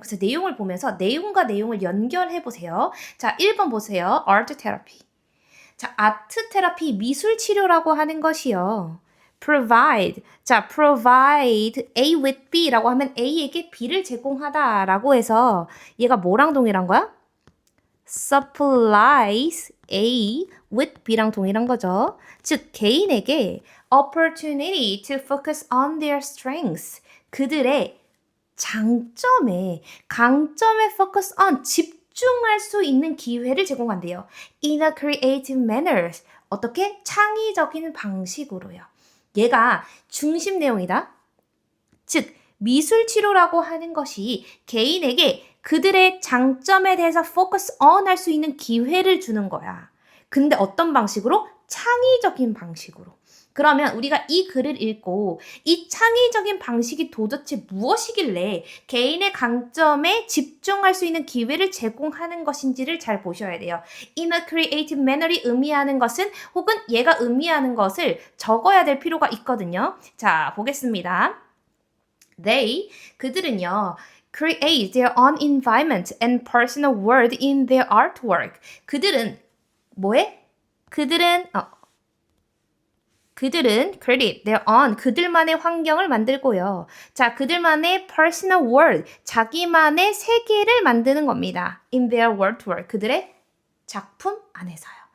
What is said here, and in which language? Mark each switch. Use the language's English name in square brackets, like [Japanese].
[Korean] 그래서 내용을 보면서 내용과 내용을 연결해 보세요. 자, 1번 보세요. 아트 테라피. 자, 아트 테라피 미술 치료라고 하는 것이요. [English] provide. [Korean] 자, [English] provide A with B [Korean] 라고 하면 A에게 B를 제공하다라고 해서 얘가 뭐랑 동일한 거야? [English] supplies A with B랑 [Korean] 동일한 거죠. 즉, 개인에게 [English] opportunity to focus on their strengths. [Korean] 그들의 장점에, 강점에 focus on, 집중할 수 있는 기회를 제공한대요. [English] In a creative manner. [Korean] 어떻게? 창의적인 방식으로요. 얘가 중심 내용이다. 즉, 미술 치료라고 하는 것이 개인에게 그들의 장점에 대해서 focus on 할 수 있는 기회를 주는 거야. 근데 어떤 방식으로? 창의적인 방식으로. 그러면 우리가 이 글을 읽고 이 창의적인 방식이 도대체 무엇이길래 개인의 강점에 집중할 수 있는 기회를 제공하는 것인지를 잘 보셔야 돼요. [English] In a creative manner [Korean] 이 의미하는 것은 혹은 얘가 의미하는 것을 적어야 될 필요가 있거든요. 자, 보겠습니다. 그들은요, [English] create their own environment and personal world in their artwork. [Korean] 그들은 뭐해? 그들은 [English] create their own, [Korean] 그들만의 환경을 만들고요. 자, 그들만의 personal world, 자기만의 세계를 만드는 겁니다. [English] In their artwork, [Korean] 그들의 작품 안에서요.